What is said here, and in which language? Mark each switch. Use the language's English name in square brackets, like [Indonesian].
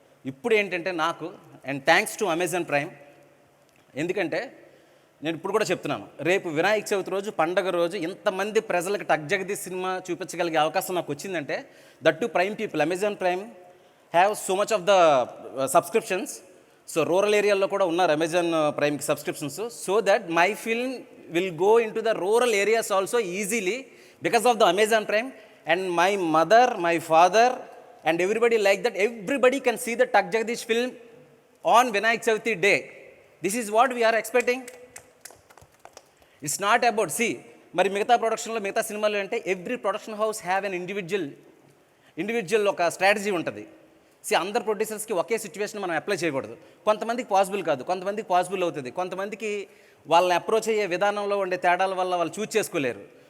[Telugu] ఇప్పుడు ఏంటంటే నాకు and thanks to Amazon prime, ఎందుకంటే నేను ఇప్పుడు కూడా చెప్తున్నాను, రేపు వినాయక చవితి రోజు పండగ రోజు ఇంతమంది ప్రజలకు టగ్ జగదీష్ సినిమా చూపించగలిగే అవకాశం నాకు వచ్చిందంటే that to prime people. [English] Amazon Prime have so much of the subscriptions. [Telugu] So rural ఏరియాలో కూడా ఉన్నారు Amazon ప్రైమ్కి subscriptions. [English] So that my film will go in to the rural areas also easily because of the Amazon Prime. And my mother, my father and everybody like that, everybody can see the Tug Jagdish film on Vinayak Chavithi day. This is what we are expecting. It's not about, see, [Telugu] మరి మిగతా ప్రొడక్షన్లో మిగతా సినిమాలు అంటే [English] every production house have an individual [Telugu] ఒక strategy ఉంటుంది. అందరు ప్రొడ్యూసర్స్కి ఒకే situation మనం అప్లై చేయకూడదు. కొంతమందికి పాసిబుల్ కాదు, కొంతమందికి పాసిబుల్ అవుతుంది, కొంతమందికి వాళ్ళని అప్రోచ్ అయ్యే విధానంలో ఉండే తేడాల వల్ల వాళ్ళు చూస్ చేసుకోలేరు.